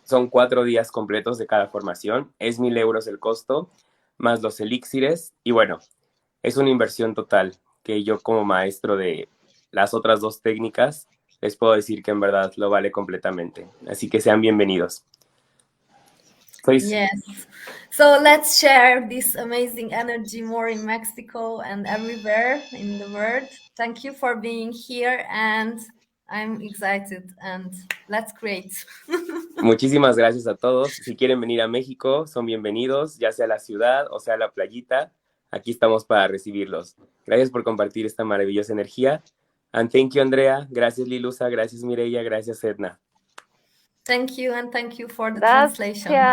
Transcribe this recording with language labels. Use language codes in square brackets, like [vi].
[es] Son 4 días completos de cada formación. Es 1,000 euros el costo, más los elixires. Y bueno, es una inversión total que yo como maestro de las otras 2 técnicas les puedo decir que en verdad lo vale completamente. Así que sean bienvenidos. [en] Yes. So let's share this amazing energy more in Mexico and everywhere in the world. Thank you for being here and I'm excited and let's create. [es] Muchísimas gracias a todos. Si quieren venir a México, son bienvenidos, ya sea a la ciudad o sea a la playita. Aquí estamos para recibirlos. Gracias por compartir esta maravillosa energía. [en] And thank you, Andrea. [es] Gracias, Lilusa. Gracias, Mireya. Gracias, Edna. [en] Thank you and thank you for the translation.